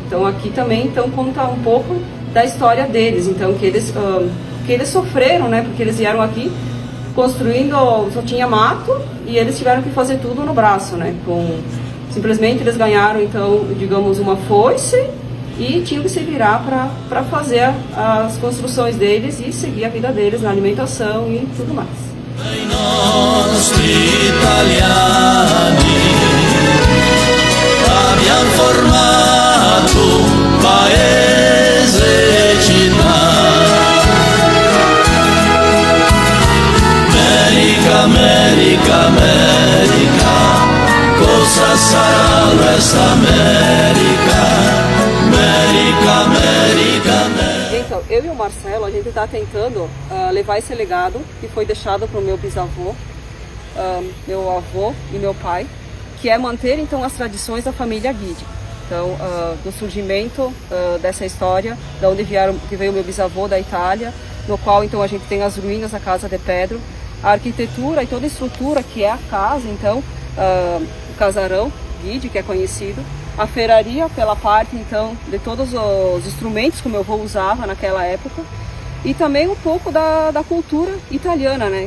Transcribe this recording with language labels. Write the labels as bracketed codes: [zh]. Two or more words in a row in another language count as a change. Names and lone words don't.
[pt] Então aqui também então conta um pouco da história deles, então que eles sofreram, né, porque eles vieram aqui construindo, só tinha mato e eles tiveram que fazer tudo no braço, né, simplesmente eles ganharam então, digamos, uma foice e tinham que se virar para fazer as construções deles e seguir a vida deles na alimentação e tudo mais. [it] I nostri italiani abbiamo formato paese e città. America, America, America, cosa sarà questa America? America, America, America. [pt] Então, eu e o Marcelo, a gente está tentando levar esse legado que foi deixado para o meu bisavô, meu avô e meu pai, que é manter então as tradições da família Guidi. Então, do surgimento dessa história, da onde que veio meu bisavô da Itália, no qual então a gente tem as ruínas da Casa de Pedro, a arquitetura e toda a estrutura que é a casa, então o casarão Guidi, que é conhecido, a ferraria pela parte então de todos os instrumentos que o meu avô usava naquela época, e também um pouco da cultura italiana, né?